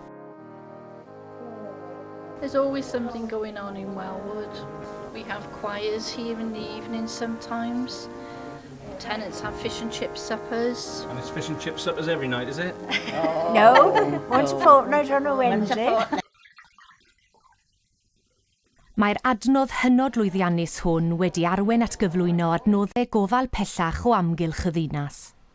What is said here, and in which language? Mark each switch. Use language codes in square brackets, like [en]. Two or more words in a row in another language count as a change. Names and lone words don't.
[en] There's always something going on in Welwood. We have choirs here in the evening sometimes. Tenants have fish and chip suppers. And it's fish and chip suppers every night, is it? No, once a fortnight on a Wednesday. [cy] Mae'r adnodd hynod lwyddiannus hwn wedi arwain at gyflwyno adnoddau gofal pellach o amgylch y ddinas.